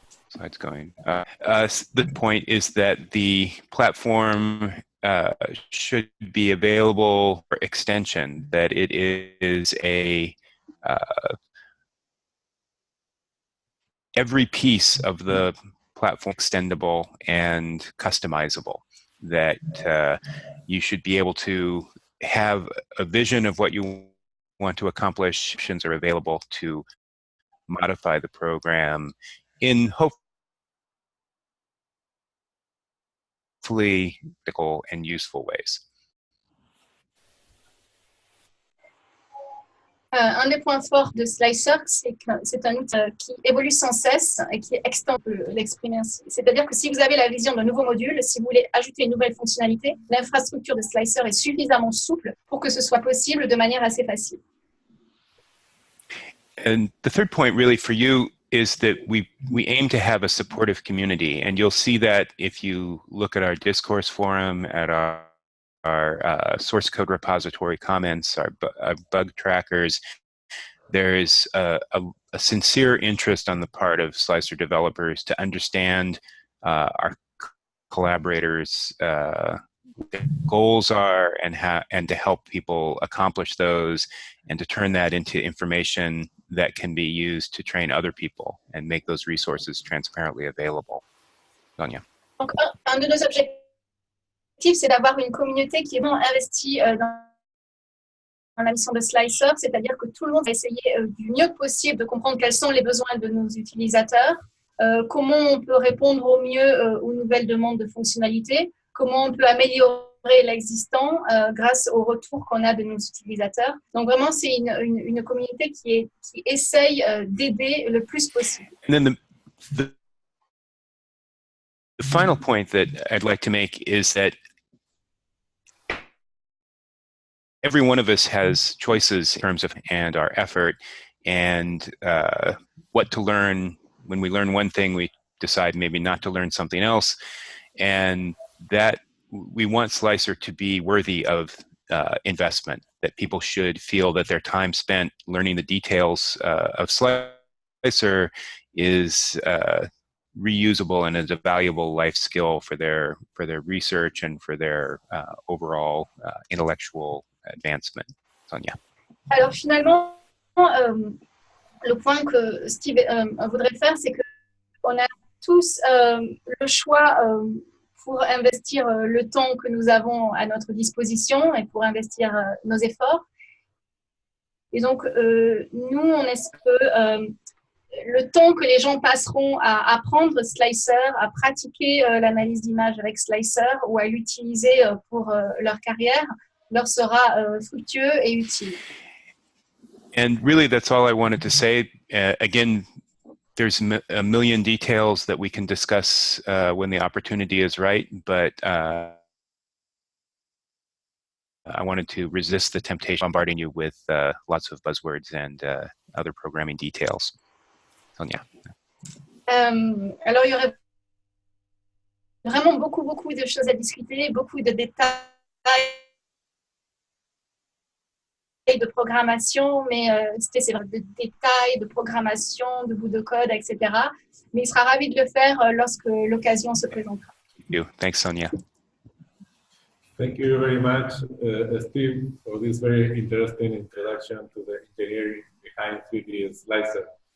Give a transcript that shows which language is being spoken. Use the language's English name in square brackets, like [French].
[English] Slides going. The point is that the platform should be available for extension, that it is every piece of the platform extendable and customizable, that you should be able to have a vision of what you want to accomplish. Options are available to modify the program in hopefully practical and useful ways. [French] Un des points forts de Slicer, c'est que c'est un outil qui évolue sans cesse et qui est extant, l'exprimer ainsi. C'est-à-dire que si vous avez la vision d'un nouveau module, si vous voulez ajouter une nouvelle fonctionnalité, l'infrastructure de Slicer est suffisamment souple pour que ce soit possible de manière assez facile. [English] And the third point really for you is that we aim to have a supportive community, and you'll see that if you look at our discourse forum, at our source code repository comments, our bug trackers. There is a sincere interest on the part of Slicer developers to understand our collaborators' what their goals are and to help people accomplish those, and to turn that into information that can be used to train other people and make those resources transparently available. Sonia. [French] Donc, un de nos objectifs, c'est d'avoir une communauté qui est vraiment investie dans la mission de Slicer, c'est-à-dire que tout le monde va essayer du mieux possible de comprendre quels sont les besoins de nos utilisateurs, comment on peut répondre au mieux aux nouvelles demandes de fonctionnalités, comment on peut améliorer l'existant grâce aux retours qu'on a de nos utilisateurs. Donc vraiment, c'est une communauté qui essaye d'aider le plus possible. [English] And then the final point that I'd like to make is that every one of us has choices in terms of and our effort and what to learn. When we learn one thing, we decide maybe not to learn something else, and that we want Slicer to be worthy of investment, that people should feel that their time spent learning the details of Slicer is reusable and is a valuable life skill for their research and for their overall intellectual advancement. Sonia. [French] Alors finalement, le point que Steve voudrait faire, c'est qu'on a tous le choix pour investir le temps que nous avons à notre disposition et pour investir nos efforts. Et donc, nous, on espère que le temps que les gens passeront à apprendre Slicer, à pratiquer l'analyse d'image avec Slicer ou à l'utiliser pour leur carrière, leur sera fructueux et utile. [English] And really, that's all I wanted to say. Again, there's a million details that we can discuss when the opportunity is right, but I wanted to resist the temptation of bombarding you with lots of buzzwords and other programming details. Sonia. [French] Alors, il y aurait vraiment beaucoup de choses à discuter, beaucoup de détails de programmation, mais c'est vrai, de détails, de programmation, de bouts de code, etc. Mais il sera ravi de le faire lorsque l'occasion se présentera. [English] Thanks, Sonia. Thank you very much, Steve, for this very interesting introduction to the engineering behind 3DSlicer.